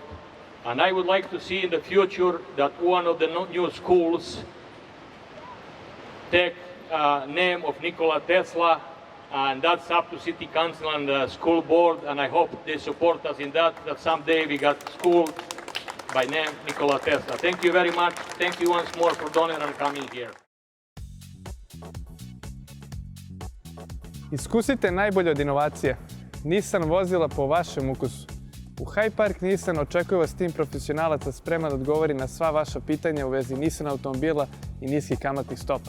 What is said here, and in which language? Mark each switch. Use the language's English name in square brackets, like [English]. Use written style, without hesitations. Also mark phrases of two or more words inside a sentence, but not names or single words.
[English] And I would like to see in the future that one of the new schools take name of Nikola Tesla, and that's up to City Council and the school board, and I hope they support us in that someday we got school by name Nikola Tesla. Thank you very much. Thank you once more for donating and coming here. [Serbian] Iskusite najbolje od inovacije. Nissan vozila po vašem ukusu. U High Park Nissan očekuje vas tim profesionalaca spreman da odgovori na sva vaša pitanja u vezi Nissan automobila i niskih kamatnih stopa.